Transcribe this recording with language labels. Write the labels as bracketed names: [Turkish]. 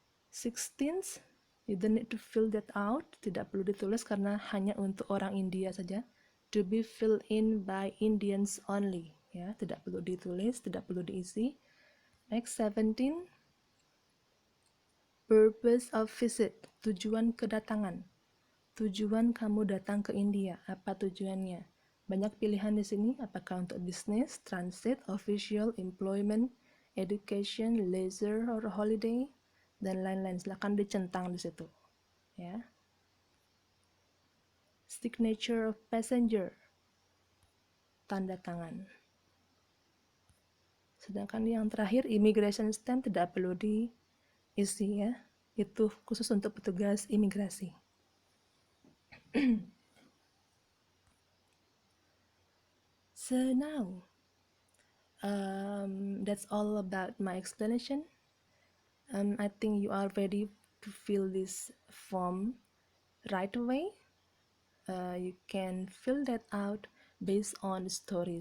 [English] 16, you don't need to fill that out. [Indonesian] Tidak perlu ditulis karena hanya untuk orang India saja. [English] To be filled in by Indians only. [Indonesian] Ya, tidak perlu ditulis, tidak perlu diisi. Next, 17, purpose of visit, tujuan kedatangan. Tujuan kamu datang ke India, apa tujuannya? Banyak pilihan di sini, apakah untuk bisnis, transit, official, employment, education, leisure, or holiday, dan lain-lain. Silakan dicentang di situ. Ya. Signature of passenger, tanda tangan. Sedangkan yang terakhir, immigration stamp tidak perlu diisi ya. Itu khusus untuk petugas imigrasi. [English] So now, that's all about my explanation. I think you are ready to fill this form right away. You can fill that out based on the story.